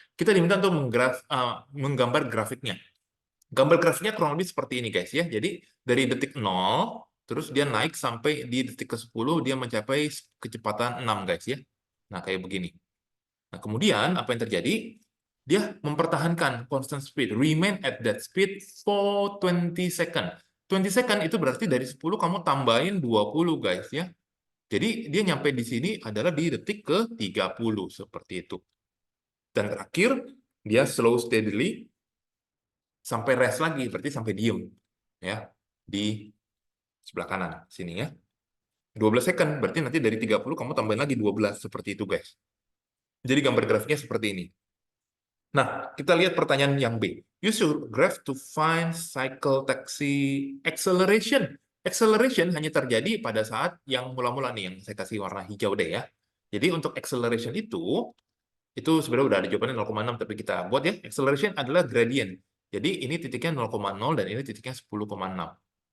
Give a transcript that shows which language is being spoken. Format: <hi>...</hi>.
<id>Kita diminta untuk menggambar grafiknya. Gambar grafiknya kurang lebih seperti ini guys ya. Jadi dari detik 0, terus dia naik sampai di detik ke-10, dia mencapai kecepatan 6 guys ya. Nah, kayak begini. Nah, kemudian apa yang terjadi? Dia mempertahankan</id> <en>constant speed, remain at that speed for 20 second.</en> <id>20 second itu berarti dari 10 kamu tambahin 20 guys ya. Jadi dia nyampe di sini adalah di detik ke-30 seperti itu. Dan terakhir dia</id> <en>slow steadily</en> <id>sampai rest lagi, berarti sampai diem ya di sebelah kanan sini ya. 12 second, berarti nanti dari 30 kamu tambahin lagi 12 seperti itu guys. Jadi gambar grafiknya seperti ini. Nah, kita lihat pertanyaan yang B.</id> <en>Use your graph to find cycle taxi acceleration.</en> <id>Acceleration hanya terjadi pada saat yang mula-mula nih, yang saya kasih warna hijau deh ya. Jadi untuk acceleration itu sebenarnya udah ada jawabannya 0,6, tapi kita buat ya. Acceleration adalah gradient. Jadi ini titiknya 0,0 dan ini titiknya 10,6.</id>